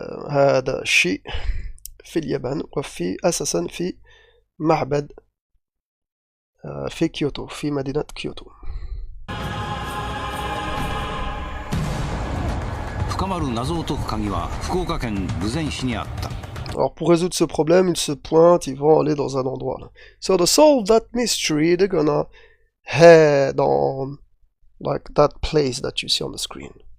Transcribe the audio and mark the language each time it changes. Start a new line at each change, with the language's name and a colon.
Arabic: هذا الشيء في اليابان وفي أساسا في معبد في كيوتو في مدينة كيوتو.
Japanese: 深まる謎を解く鍵は福岡県豊前市にあった。
French: Alors pour résoudre ce problème, ils se pointent, ils vont aller dans un endroit là.
English: So to solve that mystery, they're gonna head on like that place that you see on the screen.